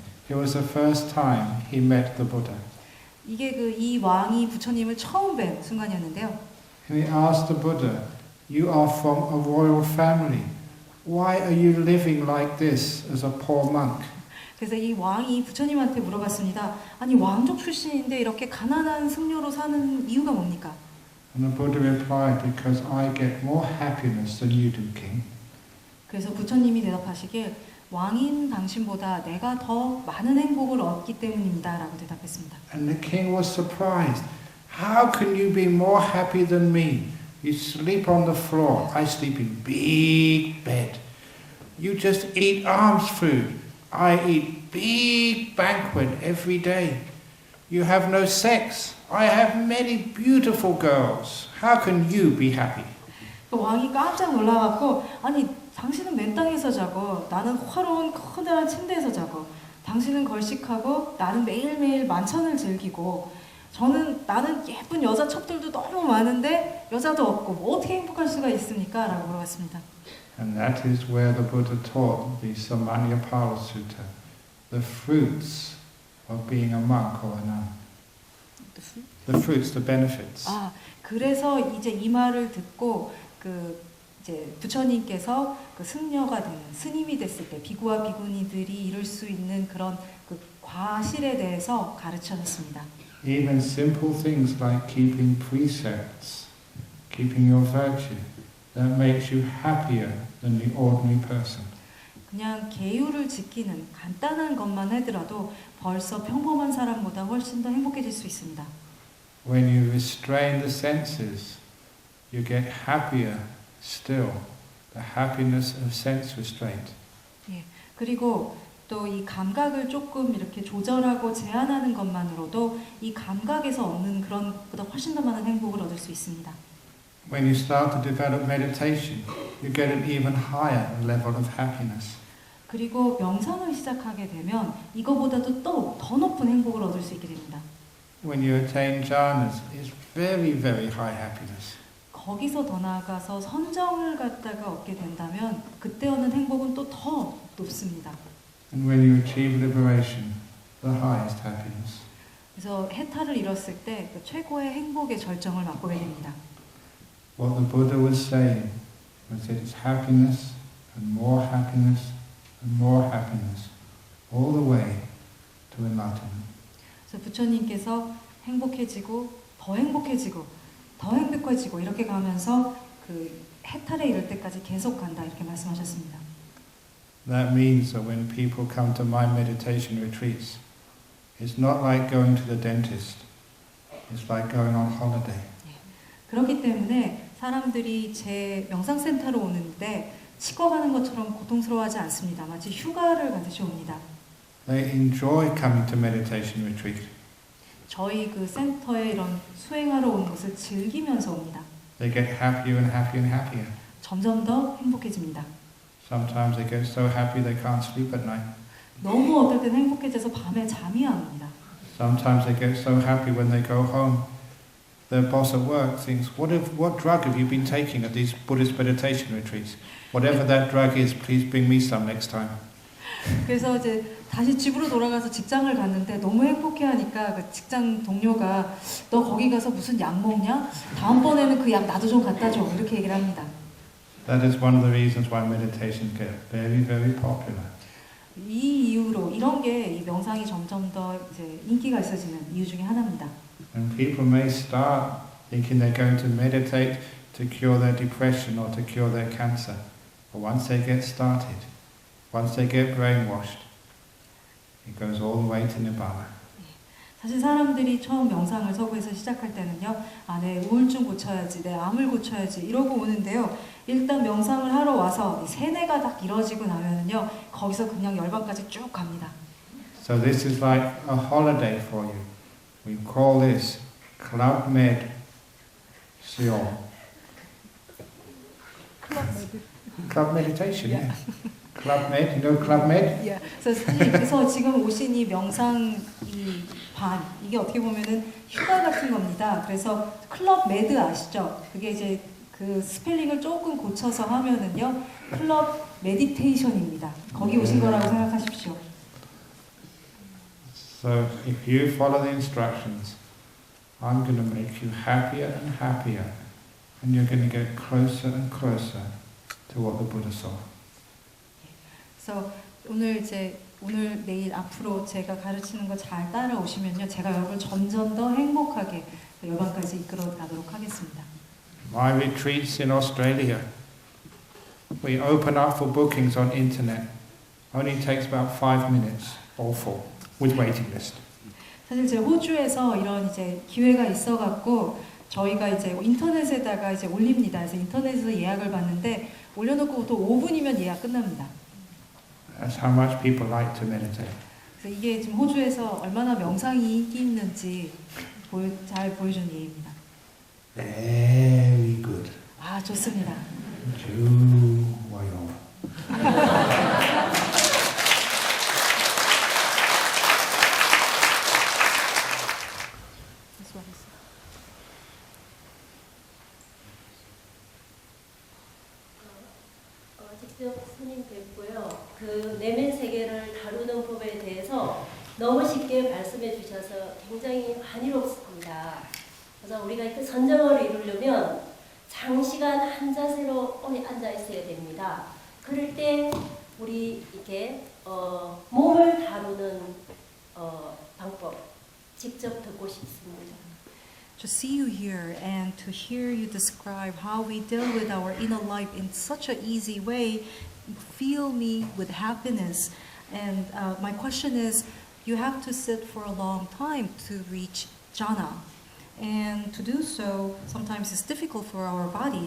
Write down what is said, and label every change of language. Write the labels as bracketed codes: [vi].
[en] It was the first time he met the Buddha. [ko] 이게 이 왕이 부처님을 처음 뵌 순간이었는데요. [en] And he asked the Buddha, "You are from a royal family. Why are you living like this as a poor monk?" [ko] 그래서 이 왕이 부처님한테 물어봤습니다. 아니 왕족 출신인데 이렇게 가난한 승려로 사는 이유가 뭡니까? [en] And the Buddha replied, "Because I get more happiness than you do, king." [ko] 그래서 부처님이 대답하시길 왕인 당신보다 내가 더 많은 행복을 얻기 때문입니다. 라고 대답했습니다. [en] And the king was surprised. How can you be more happy than me? You sleep on the floor. I sleep in big bed. You just eat alms food. I eat big banquet every day. You have no sex. I have many beautiful girls. How can you be happy? [ko] 왕이 깜짝 놀라갖고 아니 당신은 맨 땅에서 자고 나는 화로운 커다란 침대에서 자고 당신은 걸식하고 나는 매일매일 만찬을 즐기고 나는 예쁜 여자 첩들도 너무 많은데 여자도 없고 뭐 어떻게 행복할 수가 있습니까? 라고 물어봤습니다. [en] And that is where the Buddha taught the Samanyapala Sutta, the fruits of being a monk or a nun. The fruits, the benefits. [ko] 아, 그래서 이제 이 말을 듣고 이제 부처님께서 승려가 되는 스님이 됐을 때 비구와 비구니들이 이룰 수 있는 그런 과실에 대해서 가르쳐줬습니다. [en] Even simple things like keeping precepts, keeping your virtue, that makes you happier than the ordinary person. [ko] 그냥 계율을 지키는 간단한 것만 하더라도 벌써 평범한 사람보다 훨씬 더 행복해질 수 있습니다. [en] When you restrain the senses, you get happier still. The happiness of sense restraint. [ko] 예, 그리고 또 이 감각을 조금 이렇게 조절하고 제한하는 것만으로도 이 감각에서 얻는 그런 보다 훨씬 더 많은 행복을 얻을 수 있습니다. [en] When you start to develop meditation, you get an even higher level of happiness. [ko] 그리고 명상을 시작하게 되면 이거보다도 또 더 높은 행복을 얻을 수 있게 됩니다. [en] When you attain jhanas, it's very, very high happiness. [ko] 거기서 더 나아가서 선정을 갖다가 얻게 된다면 그때 얻는 행복은 또 더 높습니다. [en] And when you achieve liberation, the highest happiness. [ko] 그래서 해탈을 이뤘을 때 최고의 행복의 절정을 맛보게 됩니다. [en] What the Buddha was saying was that it's happiness and more happiness and more happiness all the way to enlightenment. [ko] 그래서 부처님께서 행복해지고 더 행복해지고 더 행복해지고 이렇게 가면서 해탈에 이를 때까지 계속 간다 이렇게 말씀하셨습니다. [en] That means that when people come to my meditation retreats, it's not like going to the dentist. It's like going on holiday. [ko] 그렇기 때문에 사람들이 제 명상센터로 오는데 치과 가는 것처럼 고통스러워하지 않습니다. 마치 휴가를 가듯이 옵니다. [en] They enjoy coming to meditation retreat. [ko] 저희 센터에 이런 수행하러 오는 것을 즐기면서 옵니다. [en] They get happier and happier and happier. [ko] 점점 더 행복해집니다. [en] Sometimes they get so happy they can't sleep at night. [ko] 너무 어떨 땐 행복해져서 밤에 잠이 안 옵니다. [en] Sometimes they get so happy when they go home. Their boss at work thinks, what drug have you been taking at these Buddhist meditation retreats? Whatever that drug is, please bring me some next time. [ko] 그래서 이제 다시 집으로 돌아가서 직장을 갔는데 너무 행복해하니까 직장 동료가 너 거기 가서 무슨 약 먹냐? 다음번에는 그 약 나도 좀 갖다 줘. 이렇게 얘기를 합니다. [en] That is one of the reasons why meditation gets very, very popular. [ko] 이 이유로 이런 게 이 명상이 점점 더 이제 인기가 있어지는 이유 중에 하나입니다. [en] And people may start thinking they're going to meditate to cure their depression or to cure their cancer. But once they get started, once they get brainwashed, it goes all the way to Nibbana. [ko] 사실 사람들이 처음 명상을 서구에서 시작할 때는요, 내 우울증 고쳐야지, 내 암을 고쳐야지 이러고 오는데요. 일단 명상을 하러 와서 세뇌가 딱 이루어지고 나면은요, 거기서 그냥 열반까지 쭉 갑니다. [en] So this is like a holiday for you. We call this Club Med Seoul. Club meditation, yeah. Club Med, you know Club Med? [ko] 그래서 지금 오신 이 명상 반 이게 어떻게 보면은 휴가 같은 겁니다. 그래서 클럽 매드 아시죠? 그게 이제 그 스펠링을 조금 고쳐서 하면은요 클럽 메디테이션입니다. 거기 오신 거라고 생각하십시오. [en] So if you follow the instructions, I'm going to make you happier and happier, and you're going to get closer and closer to what the Buddha saw. [ko] 그래서 오늘 내일 앞으로 제가 가르치는 거 잘 따라오시면요, 제가 여러분을 점점 더 행복하게 열반까지 이끌어 가도록 하겠습니다. [en] My retreats in Australia, we open up for bookings on internet. Only takes about 5 minutes or 4 with waiting list. [ko] 사실 제 호주에서 이런 이제 기회가 있어갖고 저희가 이제 인터넷에다가 이제 올립니다. 그래서 인터넷에서 예약을 받는데 올려놓고 또 5분이면 예약 끝납니다. [en] That's how much people like to meditate. [ko] 그래서 이게 지금 호주에서 얼마나 명상이 인기 있는지 잘 보여주는 예입니다. [en] Very good. [ko] 아, 좋습니다. 좋아요. 직접 스님 뵙고요. 그 내면 세계를 다루는 법에 대해서 너무 쉽게 말씀해 주셔서 굉장히 안일롭습니다. 그래서 우리가 이렇게 선정을 이루려면 장시간 한 자세로 오래 앉아 있어야 됩니다. 그럴 때 우리 이렇게 몸을 다루는 방법 직접 듣고 싶습니다. [en] To see you here and to hear you describe how we deal with our inner life in such an easy way, fill me with happiness. And my question is, you have to sit for a long time to reach jhana. And to do so, sometimes it's difficult for our body.